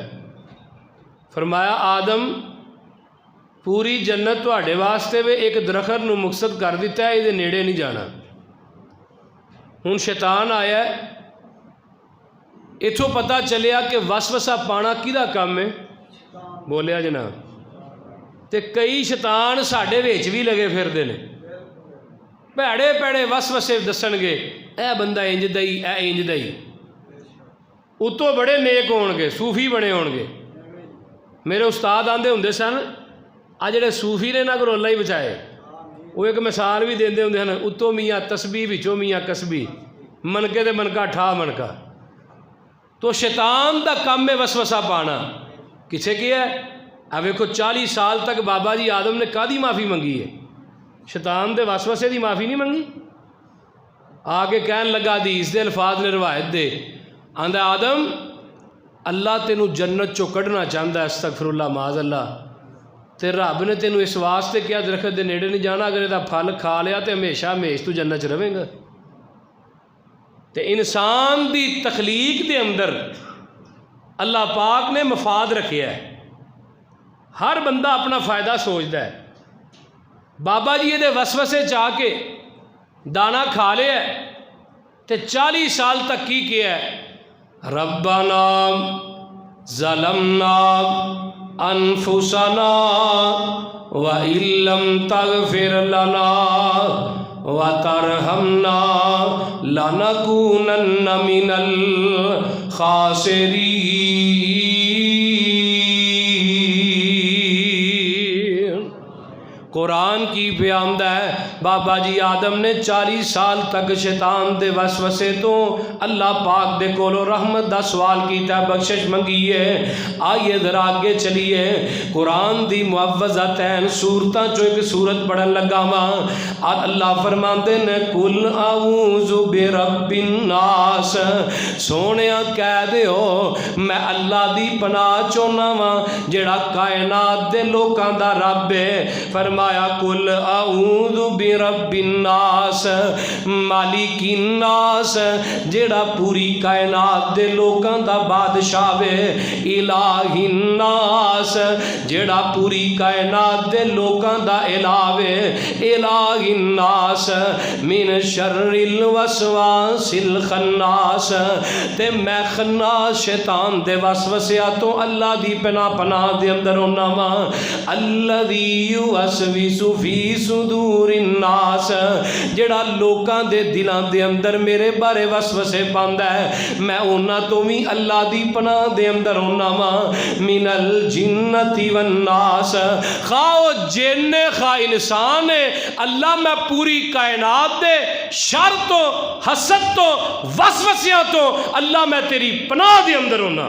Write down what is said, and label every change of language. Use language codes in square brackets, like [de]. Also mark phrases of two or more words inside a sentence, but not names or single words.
[pa] فرمایا آدم پوری جنت تواڈے واسطے وے ایک درخت نو مقصد کر دیتا ہے یہ نیڑے نہیں جانا. ہن شیطان آیا ہے اتھوں پتہ چلیا کہ وسوسہ پانا کیدا کام ہے بولیا جناب. تے کئی شیطان ساڈے وچ بھی لگے پھردے نے بھڑے پیڑے وسوسے دسن گے اے بندہ انج دئی اے انج دئی. اتوں بڑے نیک ہون گے صوفی بنے ہون گے. میرے استاد آندے ہوندے سن آ جڑے صوفی نے نہ کرو اللہ ہی بچائے وہ ایک مثال بھی دیندے ہوندے ہیں اتوں میاں تسبیح وچوں میاں کسبی منکے تے منکا ٹھا منکا. تو شیطان دا کام ہے وسوسہ پانا. کسے کیا ہے اب ویکھو 40 سال تک بابا جی آدم نے کادی معافی منگی ہے شیطان دے وسوسے دی معافی نہیں منگی. آگے کہن لگا حدیث دے الفاظ نے روایت دے آندا آدم اللہ تینوں جنت چو کڈنا چاہتا ہے [ar] استغفر اللہ معاذ اللہ [pa] تے رب نے تینوں اس واسطے کیا درخت دے نیڑے نہیں جانا اگر یہ پھل کھا لیا تے ہمیشہ ہمیش تو جنت چ رہے گا. تے انسان دی تخلیق دے اندر اللہ پاک نے مفاد رکھیا ہے. [ur] ہر بندہ اپنا فائدہ سوچتا ہے. [pa] بابا جی یہ وسوسے چاہ کے دانا کھا لیا تے 40 سال تک کی کیا ہے ربنا [ar] ظلمنا انفسنا وَإِن لَّمْ تَغْفِرْ لَنَا وَتَرْحَمْنَا لَنَكُونَنَّ مِنَ الْخَاسِرِينَ. [pa] قرآن کی بیان ہے بابا جی آدم نے 40 سال تک شیطان دے وسوسے تو اللہ پاک دے کولو رحمت دا سوال کیتا بخشش منگی ہے. [ur] آئیے ذرا آگے چلیے [pa] قرآن دی معوذتین سورتاں چو ایک سورت پڑھن لگا وہاں اللہ فرماندے نے [ar] قل اعوذ برب الناس [pa] سونیا کہہ دیو میں اللہ دی پناہ چونا وا جڑا کائنات دے لوکاں دا رب ہے. فرمایا [ar] قل اعوذ برب الناس مالک الناس [pa] جڑا پوری کائنات دے لوکاں دا بادشاہ وے، [ar] الہ الناس [pa] جڑا پوری کائنات دے لوکاں دا الہ وے، [ar] الہ الناس من شر الوسواس الخناس [pa] تے میں خناس شیطان دے وسوسیاں تو اللہ دی پناہ دے اندر ہونا وا، [ar] الذی یوسوس فی صدور الناس [pa] جڑا لوکاں دے دلاں دے اندر میرے بارے وسوسے پاندا ہے، میں انہاں تو بھی اللہ دی پناہ دے اندر ہونا وا، [ar] من الجنت والناس [pa] خواہ جن خواہ انسان ہے، اللہ میں پوری کائنات دے شر تو حسد تو وسوسیاں تو اللہ میں تیری پناہ دے اندر ہونا۔